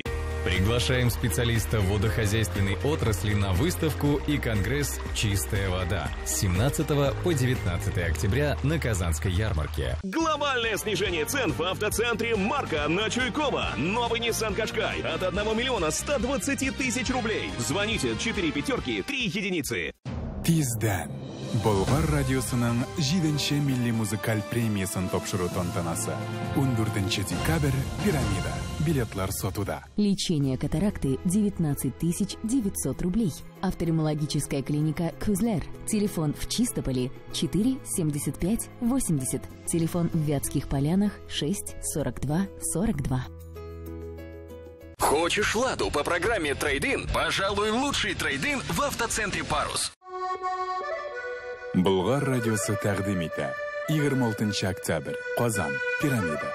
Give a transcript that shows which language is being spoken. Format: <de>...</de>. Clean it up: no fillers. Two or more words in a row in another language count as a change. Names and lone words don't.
<ru>Приглашаем специалиста водохозяйственной отрасли на выставку и конгресс «Чистая вода» с 17 по 19 октября на Казанской ярмарке. Глобальное снижение цен в автоцентре «Марка» на Чуйкова. Новый Nissan Qashqai от 1 миллиона 120 тысяч рублей. Звоните 4 пятерки, 3 единицы.</ru> <tt>Тизден. Болгар радиосының 7-ші милли музыкаль премиясын топшыру тантанасы. 14 декабрь. Пирамида. Билетлар сотуда.</tt> <ru>Лечение катаракты 19 900 рублей. Офтальмологическая клиника «Кюзлер». Телефон в Чистополе 4 75 80. Телефон в Вятских Полянах 6 42 42. Хочешь «Ладу» по программе «Трейд-ин»? Пожалуй, лучший трейд-ин в автоцентре «Парус».</ru> <tt>Болгар радиосы тәкъдим итә. 26 октябрь. Казан. Пирамида.</tt>